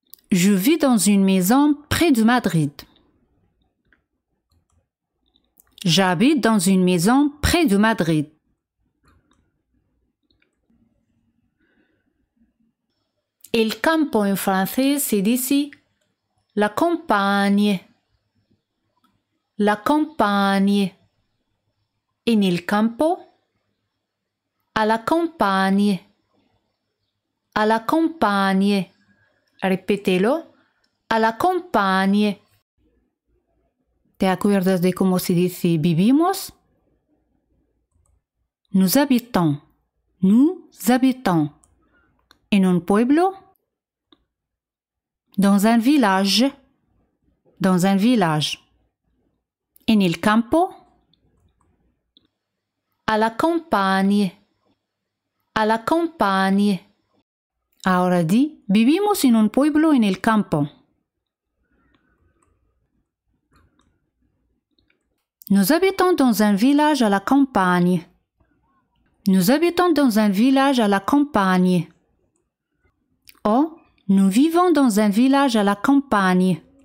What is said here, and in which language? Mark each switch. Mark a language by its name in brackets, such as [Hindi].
[French] Je vis dans une maison près de Madrid. J'habite dans une maison près de Madrid. [Spanish] El campo en francés se dice la campagne. [French] La campagne. [Spanish] En el campo. [French] A la campagne. A la campagne. [Spanish] Repételo. [French] A la campagne. [Spanish] ¿Te acuerdas de cómo se dice vivimos? [French] Nous habitons. Nous habitons. [Spanish] En un pueblo. [French] Dans un village. Dans un village. [Spanish] En el campo. [French] A la campagne. A la campagne. [Spanish] Ahora di, vivimos en un pueblo en el campo. [French] Nous habitons dans un village à la campagne. Nous habitons dans un village à la campagne. O, nous vivons dans un village à la campagne.